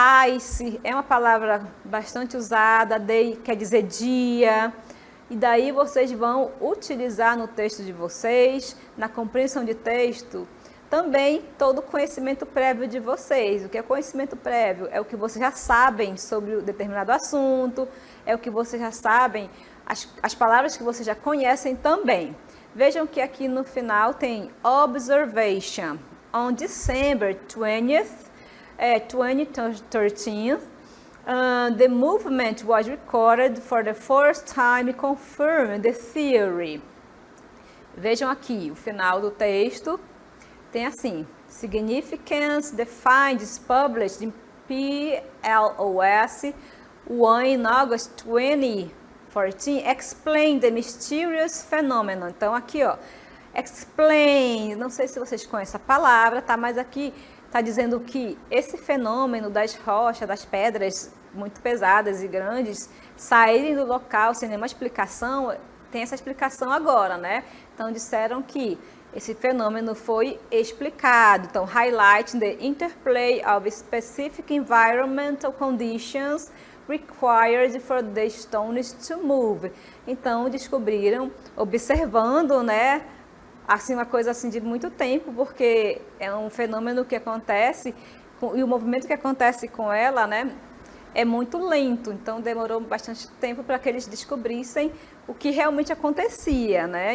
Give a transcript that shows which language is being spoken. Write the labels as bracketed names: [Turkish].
[Portuguese] Ice é uma palavra bastante usada, day quer dizer dia, e daí vocês vão utilizar no texto de vocês, na compreensão de texto, também todo o conhecimento prévio de vocês. O que é conhecimento prévio? É o que vocês já sabem sobre um determinado assunto, é o que vocês já sabem, as palavras que vocês já conhecem também. Vejam que aqui no final tem observation. [English] On December 20th, 2013, the movement was recorded for the first time, confirming the theory. [Portuguese] Vejam aqui o final do texto. Tem assim, [English] significance defined is published in PLOS 1 in August 2014, explain the mysterious phenomenon. [Portuguese] Então aqui, ó, explain, não sei se vocês conhecem a palavra, tá? Mas aqui está dizendo que esse fenômeno das rochas, das pedras muito pesadas e grandes, saírem do local sem nenhuma explicação, tem essa explicação agora, né? Então disseram que esse fenômeno foi explicado. [English] Então, highlighting the interplay of specific environmental conditions required for the stones to move. [Portuguese] Então, descobriram, observando, né, assim, uma coisa assim de muito tempo, porque é um fenômeno que acontece, e o movimento que acontece com ela, né, é muito lento. Então, demorou bastante tempo para que eles descobrissem o que realmente acontecia, né?